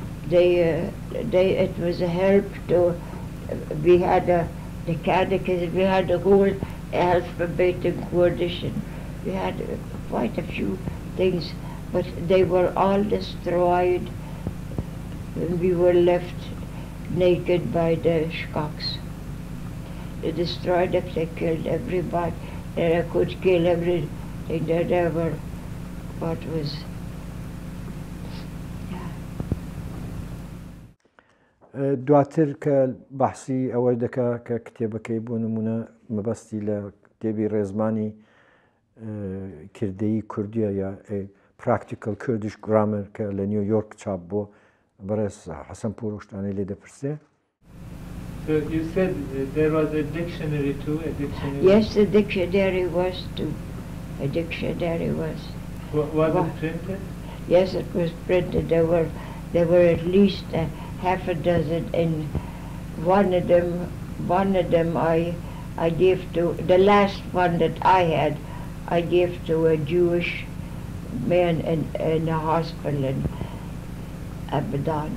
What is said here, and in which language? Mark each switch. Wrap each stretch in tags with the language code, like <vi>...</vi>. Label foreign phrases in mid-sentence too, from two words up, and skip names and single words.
<en>it was a help to, we had the catechism, we had the whole alphabet in Kurdish, and we had quite a few things, but they were all destroyed when we were left naked by the Shkoks. They destroyed it, they killed everybody, they could kill everything that ever, what was,</en> <ckb>دواتر کە بەحسی ئەوەی دەکا کە کتێبەکەی بۆ نمونە مەبەستی لە کتێبی ڕێزمانی کردەیی کوردیە یا پراکتیکل کوردیش گرامر کە لە نیویۆرک چاپ بۆ بەڕێز حەسەنپوور شتانەی لێ دەپرسێ.</ckb> <en>So you said there was a dictionary too, a dictionary? Yes, the dictionary was too. A dictionary was. Was it printed? Yes, it was printed. There were at least half a dozen, and one of them I gave to, the last one that I had, I gave to a Jewish man in a hospital in Abadan.</en>